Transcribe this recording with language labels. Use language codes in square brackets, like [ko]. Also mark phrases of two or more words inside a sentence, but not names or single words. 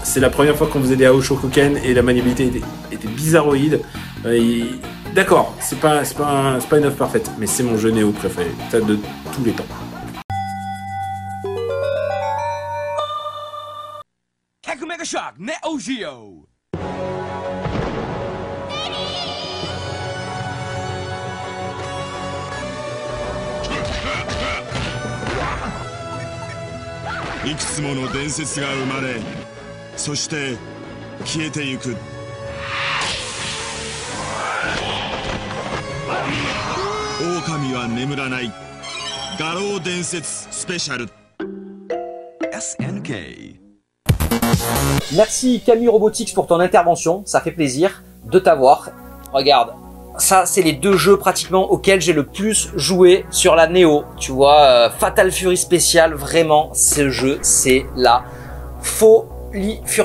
[fr] C'est la première fois qu'on faisait des Aoshokuken et la maniabilité était bizarroïde. D'accord, c'est pas une œuvre parfaite, mais c'est mon jeu Néo préféré, ça de tous les temps. Neo Geo. [ja] いくつもの伝説が生まれ、そして消えてゆく。狼は眠らない。画廊伝説スペシャル。SNK. [fr] Merci Camus Robotics pour ton intervention, ça fait plaisir de t'avoir. Regarde, ça c'est les deux jeux pratiquement auxquels j'ai le plus joué sur la Neo. Tu vois, Fatal Fury Special, vraiment, ce jeu c'est la folie furieuse.